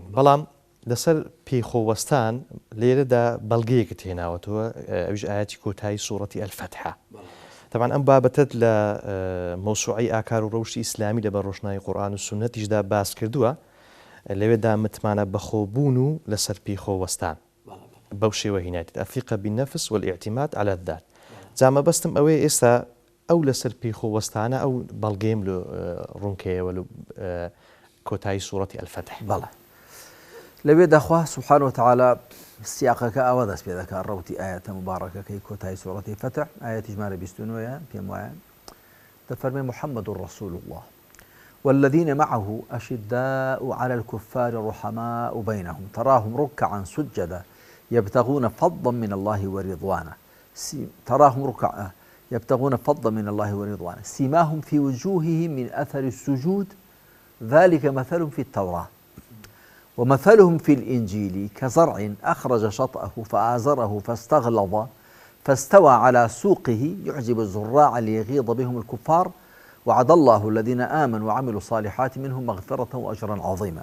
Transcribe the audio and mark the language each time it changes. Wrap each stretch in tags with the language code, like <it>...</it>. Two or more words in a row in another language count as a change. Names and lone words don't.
<ckb>بەڵام لەسەر پێیخۆوەستان لێرەدا بەڵگەیەکت هێناوەتەوە، ئەویش ئاەتی کۆتایی سوورەتی ئەلفەتحە. طبعا ئەم بابەتت لە مەوسوعەی ئاکار و ڕەوشی ئیسلامی لە بەڕۆژناوی قورئان و سونەتیشدا باس کردووە، لەوێدا متمانە بەخۆبوون و لەسەر پێیخۆوەستان بەو شێوە هینایەت</ckb> <ar>ئەفیقە بالنەفس والاعتماد على الذات.</ar> <ckb>جا مەبەستم ئەوەیە ئێستا ئەو لەسەر پێیخۆوەستانە ئەو بەڵگەیم لە ڕوونکەیەوە لە کۆتایی سوورەتی ئەلفەتح. بەڵێ لەوێدا خوا</ckb> <ar>سوبحانەهو وتەعالا</ar> <ckb>سیاقەکە ئەوە دەست پێ دەکات ڕەوتی ئاەتە مبارەکەکەی کۆتایی سوورەتی فتح ئاەتی ژمارە 29 پێم وایە دەفەرمێ</ckb> <ar>محمد رسول الله والذين معه أشداء على الكفار رحماء بينهم تراهم ركعا سجدا يبتغون فضلا من الله ورضوانه سيماهم في وجوههم من أثر السجود ذلك مثل في التوراة ومثلهم في الإنجيل كزرع أخرج شطأه فآزره فاستغلظ فاستوى على سوقه يعجب الزراع ليغيظ بهم الكفار وعد الله الذين آمنوا وعملوا الصالحات منهم مغفرة وأجرا عظيما.</ar>